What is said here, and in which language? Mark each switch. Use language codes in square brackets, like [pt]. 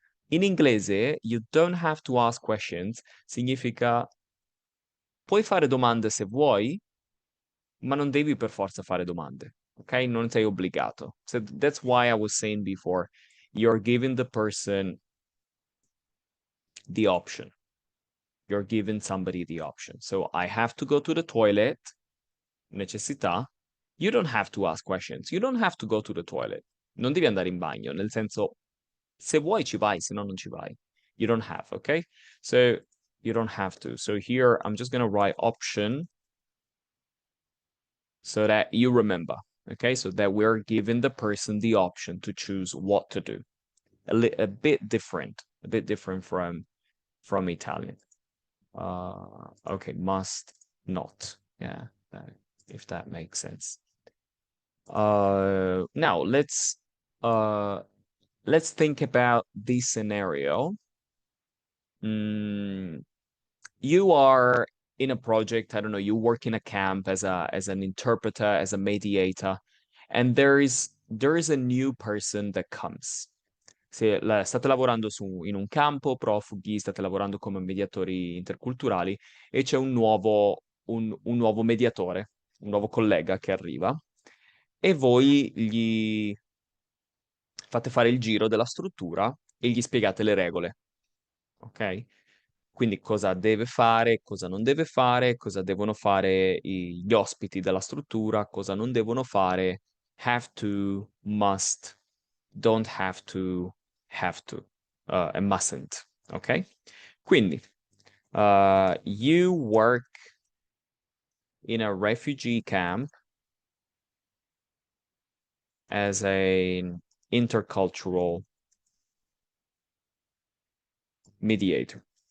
[it] In inglese, [en] you don't have to ask questions, [it] significa puoi fare domande se vuoi, ma non devi per forza fare domande, ok? Non sei obbligato. [en] So that's why I was saying before, you're giving the person the option. You're giving somebody the option. So I have to go to the toilet, necessità. You don't have to ask questions. You don't have to go to the toilet. [it] Non devi andare in bagno, nel senso, se vuoi ci vai, se no non ci vai. [en] You don't have, okay? So you don't have to. So here I'm just gonna write option so that you remember, okay? So that we're giving the person the option to choose what to do. A bit different from Italian. Okay, must not. Yeah, if that makes sense. Now let's think about this scenario. You are in a project, I don't know, you work in a camp as an interpreter, as a mediator, and there is a new person that comes. [it] State lavorando in un campo, profughi, state lavorando come mediatori interculturali e c'è un nuovo mediatore, un nuovo collega che arriva e voi gli fate fare il giro della struttura e gli spiegate le regole, ok? Quindi cosa deve fare, cosa non deve fare, cosa devono fare gli ospiti della struttura, cosa non devono fare, [en] have to, must, don't have to, and mustn't, [it] ok? Quindi, [en] you work in a refugee camp as an intercultural mediator.